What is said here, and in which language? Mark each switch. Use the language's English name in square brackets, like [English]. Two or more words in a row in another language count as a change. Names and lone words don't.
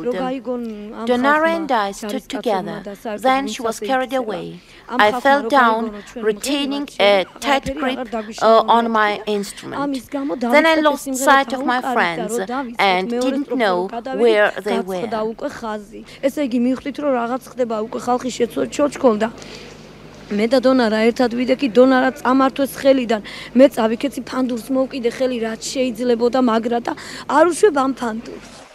[English] Donara and I stood together. Then she was carried away. I fell down, retaining a tight grip on my instrument. Then I lost sight of my friends and didn't know where they were. [Georgian] მე და დონარა ერთად ვიდექი დონარა წამართვეს ხელიდან მე წავიქეცი ფანდურს მოვკიდე ხელი რაც შეიძლებოდა მაგრა და არ უშვებ ამ ფანდურს